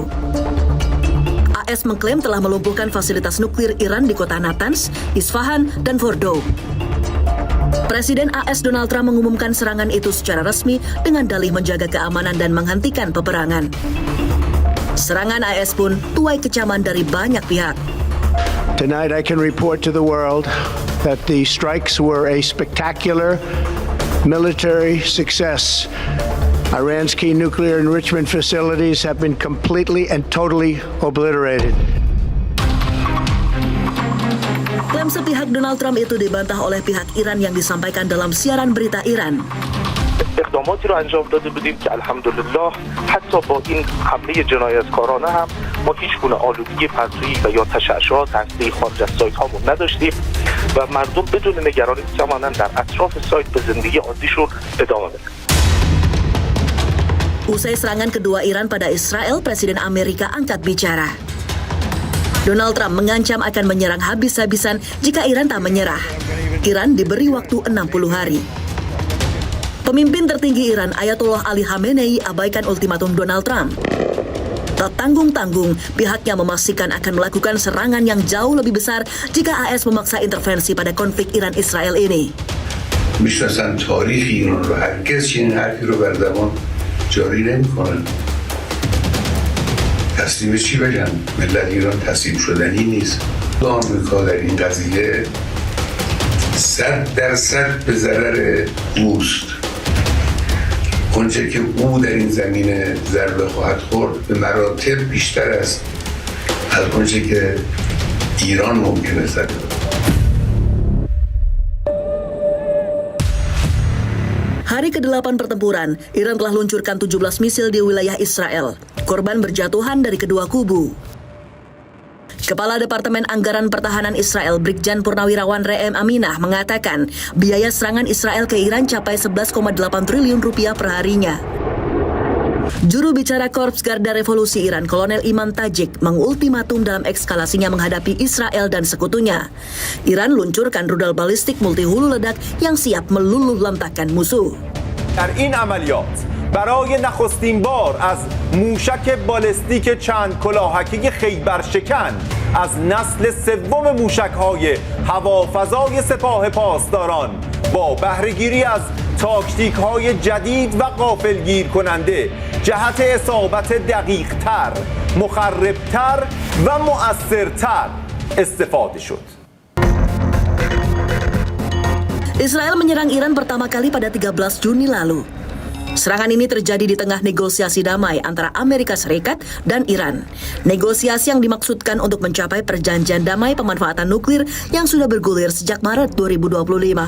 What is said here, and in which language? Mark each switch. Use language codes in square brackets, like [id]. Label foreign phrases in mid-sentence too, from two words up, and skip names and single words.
[id] AS mengklaim telah melumpuhkan fasilitas nuklir Iran di kota Natanz, Isfahan, dan Fordow. Presiden AS Donald Trump mengumumkan serangan itu secara resmi dengan dalih menjaga keamanan dan menghentikan peperangan. Serangan AS pun tuai kecaman dari banyak pihak. [en] Tonight I can report to the world that the strikes were a spectacular military success. Iran's key nuclear enrichment facilities have been completely and totally obliterated. [id] Klaim sepihak Donald Trump itu dibantah oleh pihak Iran yang disampaikan dalam siaran berita Iran. [fa] اقداماتی رو انجام داده بودیم که الحمدلله حتی با این حمله جنایتکارانه هم ما هیچ گونه آلودگی پرتویی و یا تشعشعات هسته‌ای خارج از سایت هامون نداشتیم و مردم بدون نگرانی می‌توانند در اطراف سایت به زندگی عادیشون ادامه بدن. [id] Usai serangan kedua Iran pada Israel, Presiden Amerika angkat bicara. Donald Trump mengancam akan menyerang habis-habisan jika Iran tak menyerah. Iran diberi waktu 60 hari. Pemimpin tertinggi Iran, Ayatollah Ali Khamenei, abaikan ultimatum Donald Trump. Tak tanggung-tanggung, pihaknya memastikan akan melakukan serangan yang jauh lebih besar jika AS memaksa intervensi pada konflik Iran-Israel ini. [fa] میشناسن تاریخ ایران رو هرگز چنین حرفی رو بر زبان جاری نمی‌کنن. تسلیم چی بگن؟ ملت ایران تسلیم شدنی نیست. آمریکا در این قضیه 100% به ضرر اوست. آنچه که او در این زمینه ضربه خواهد خورد به مراتب بیشتر است از آنچه که ایران ممکنه زده. [id] Hari ke-8 pertempuran, Iran telah luncurkan 17 misil di wilayah Israel. Korban berjatuhan dari kedua kubu. Kepala Departemen Anggaran Pertahanan Israel, Brigjen Purnawirawan Re'em Aminah, mengatakan biaya serangan Israel ke Iran capai 11,8 triliun rupiah per harinya. Juru bicara Korps Garda Revolusi Iran, Kolonel Iman Tajik, mengultimatum dalam ekskalasinya menghadapi Israel dan sekutunya. Iran luncurkan rudal balistik multi hulu ledak yang siap meluluh lantakkan musuh. [fa] در این عملیات برای نخستین بار از موشک بالستیک چند کلاهکی خیبر شکن از نسل سوم موشک‌های هوافضای سپاه پاسداران با بهره‌گیری از تاکتیک‌های جدید و غافلگیر کننده جهت اصابت دقیق‌تر، مخرب‌تر و مؤثرتر استفاده شد. [id] Israel menyerang Iran pertama kali pada 13 Juni lalu. Serangan ini terjadi di tengah negosiasi damai antara Amerika Serikat dan Iran. Negosiasi yang dimaksudkan untuk mencapai perjanjian damai pemanfaatan nuklir yang sudah bergulir sejak Maret 2025.